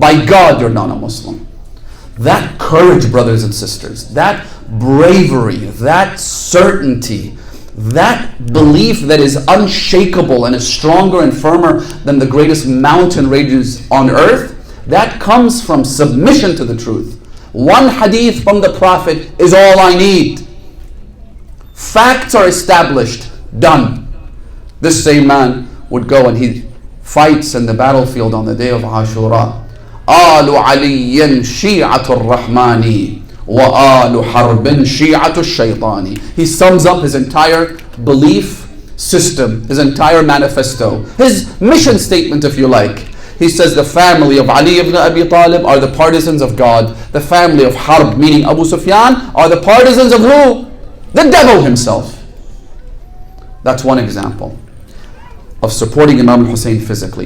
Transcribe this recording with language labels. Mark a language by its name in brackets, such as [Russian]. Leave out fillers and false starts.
[English] By God, you're not a Muslim. That courage, brothers and sisters, that bravery, that certainty, that belief that is unshakable and is stronger and firmer than the greatest mountain ranges on earth, that comes from submission to the truth. One hadith from the Prophet is all I need. Facts are established, done. This same man would go and he fights in the battlefield on the day of Ashura. [Arabic] آل علي شيعة الرحمن وآل حرب شيعة الشيطان. [English] He sums up his entire belief system, his entire manifesto, his mission statement, if you like. He says the family of Ali ibn Abi Talib are the partisans of God. The family of Harb, meaning Abu Sufyan, are the partisans of who? The devil himself. That's one example of supporting Imam al-Hussein physically.